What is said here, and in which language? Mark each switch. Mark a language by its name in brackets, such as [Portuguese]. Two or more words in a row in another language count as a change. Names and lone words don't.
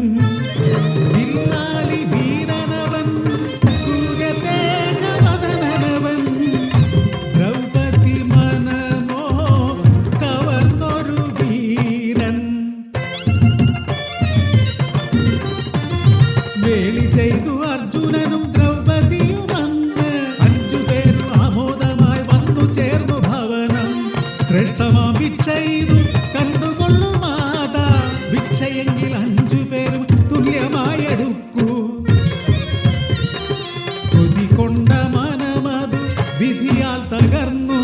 [Tamil] வில்லாலி வீரனவன் சூரிய தேஜ மதனவன். திரௌபதி மனமோ கவர்ந்தொரு வீரன். [Malayalam] வேலி ചെയ്തു അർജുനനും ദ്രൗപദിയും വന്ന് 5 പേരും ആമോദമായി വന്നു ചേർന്നു ഭവനം. ശ്രേഷ്ഠമാം ഭിക്ഷയിതു കണ്ടുകൊള്ളു മാതാ. ഭിക്ഷയെങ്കിൽ 5 പേരും തുല്യമായി എടുക്കൂ. കൊതി കൊണ്ട മനമതു വിധിയാൽ തകർന്നു.